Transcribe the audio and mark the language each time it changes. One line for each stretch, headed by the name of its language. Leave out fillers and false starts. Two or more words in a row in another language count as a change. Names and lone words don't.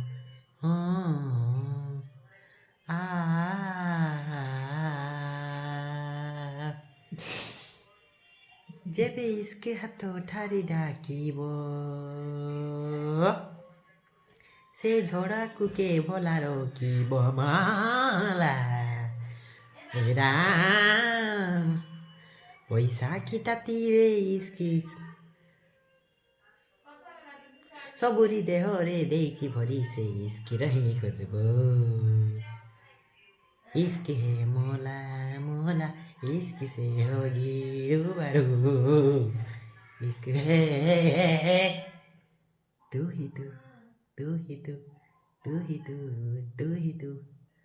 Odia: ଯେବେ ଇସ୍କ ହାତ ଠାରି ଡାକିବ, ସେ ଝଡ଼ାକୁ କେ ଭଲା ରଖିବ ମାଲା। ରାମ ବୈଶାଖୀ ତାତିରେ ଇସ୍କ ସବୁରି ଦେହରେ ଦେଇଛି ଭରି, ସେ ଇସ୍କିର ହିଁ ଖୁସବୁ।
Hindi: इश्क है मोला मोला, इश्क से होगी रूबरू। इश्क है तू ही तू, तू ही तू, तू ही तू, तू ही तू।